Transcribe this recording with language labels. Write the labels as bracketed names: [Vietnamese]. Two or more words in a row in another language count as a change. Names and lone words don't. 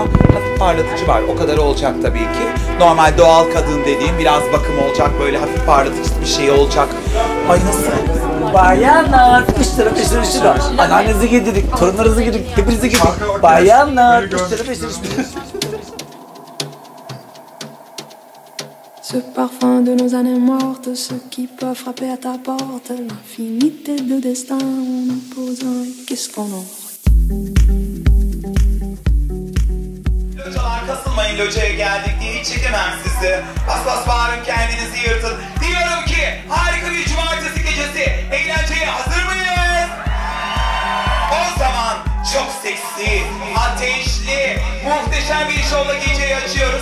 [Turkish] Hafif parlatıcı var. O kadar olacak tabii ki. Normal doğal kadın dediğim biraz bakım olacak. Böyle hafif parlatıcı bir şey olacak. Ay nasıl? Bayanlar, ıştırı peşir ıştırı. Anneannenizi getirdik, torunlarınızı getirdik, hepinizi getirdik. Bayanlar, ıştırı peşir ıştırı. [French] Ce parfum de nos années mortes, ce qui peut frapper à ta porte, l'infinité de destin en opposant, qu'est-ce qu'on en [Turkish] Localar kasılmayın, locaya geldik diye hiç çekemem sizi. Bas bas bağırın, kendinizi yırtın. Diyorum ki harika bir cumartesi gecesi, eğlenceye hazır mıyız? O zaman çok seksi, ateşli, muhteşem bir şovla geceyi açıyoruz.